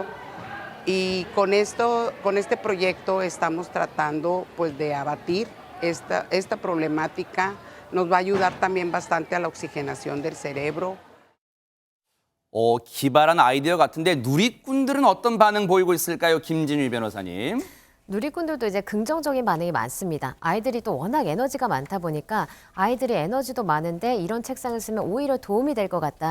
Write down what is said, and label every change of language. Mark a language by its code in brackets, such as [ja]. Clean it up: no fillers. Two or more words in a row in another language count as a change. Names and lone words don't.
[es] Y con este proyecto estamos tratando pues, de abatir esta problemática. Nos va a ayudar también bastante a la oxigenación del cerebro. [ko] 기발한 아이디어 같은데 누리꾼들은 어떤 반응 보이고 있을까요? 김진휘 변호사님. 누리꾼들도 이제 긍정적인 반응이 많습니다. 아이들이 또 워낙 에너지가 많다 보니까 아이들이 에너지도 많은데 이런 책상을 쓰면 오히려 도움이 될 것 같다.